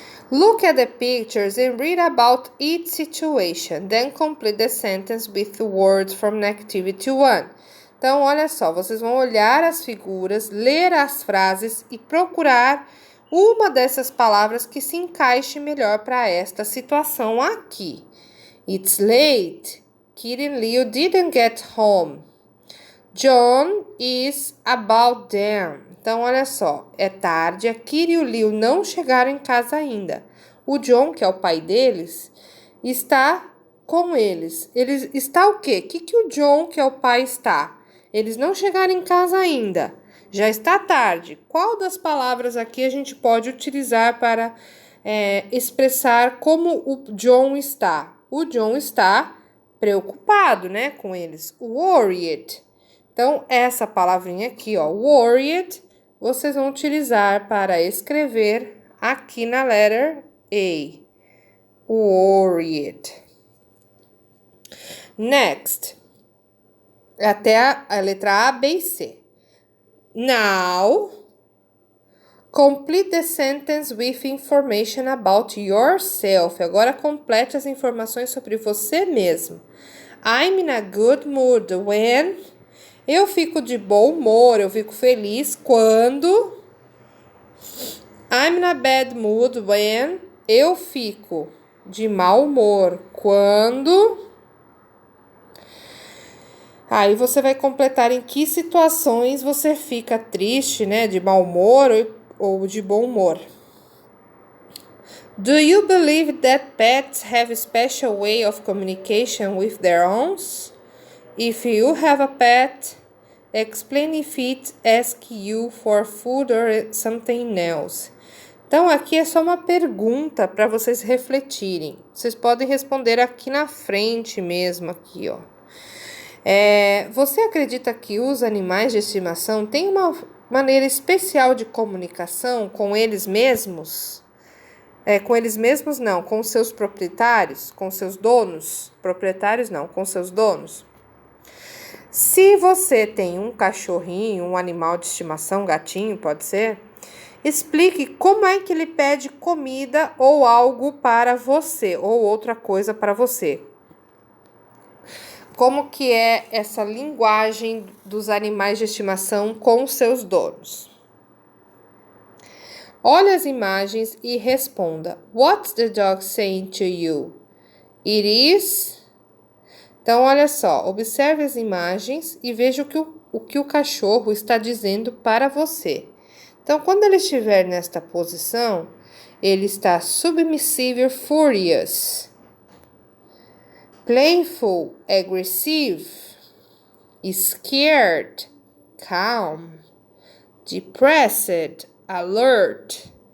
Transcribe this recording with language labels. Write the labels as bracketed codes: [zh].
[en] Look at the pictures and read about each situation. Then complete the sentence with the words from activity 1. [pt] Então, olha só, vocês vão olhar as figuras, ler as frases e procurar uma dessas palavras que se encaixe melhor para esta situação aqui. [en] It's late. Kitty and Leo didn't get home. John is about them. [pt] Então, olha só, é tarde, a Kitty e o Leo não chegaram em casa ainda. O John, que é o pai deles, está com eles. Ele está o quê? O que o John, que é o pai, está? Eles não chegaram em casa ainda. Já está tarde. Qual das palavras aqui a gente pode utilizar para expressar como o John está? O John está preocupado, né, com eles. Worried. Então, essa palavrinha aqui, ó, worried, vocês vão utilizar para escrever aqui na letter A. [en] Worried. Next. [pt] Até a letra A, B e C. [en] Now, complete the sentence with information about yourself. [pt] Agora, complete as informações sobre você mesmo. [en] I'm in a good mood when... [pt] Eu fico de bom humor, eu fico feliz quando... [en] I'm in a bad mood when... [pt] Eu fico de mau humor quando... Aí você vai completar em que situações você fica triste, né, de mau humor ou de bom humor. [en] Do you believe that pets have a special way of communication with their owners? If you have a pet, explain if it asks you for food or something else. [pt] Então, aqui é só uma pergunta para vocês refletirem. Vocês podem responder aqui na frente mesmo, aqui, ó. Você acredita que os animais de estimação têm uma maneira especial de comunicação com eles mesmos? Com eles mesmos não, com seus proprietários, com seus donos? Proprietários não, com seus donos. Se você tem um cachorrinho, um animal de estimação, gatinho, pode ser, explique como é que ele pede comida ou algo para você, ou outra coisa para você. Como que é essa linguagem dos animais de estimação com seus donos? Olhe as imagens e responda. [en] What's the dog saying to you? It is... [pt] Então, olha só, observe as imagens e veja o que o cachorro está dizendo para você. Então, quando ele estiver nesta posição, ele está [en] submissive, furious, playful, aggressive, scared, calm, depressed, alert.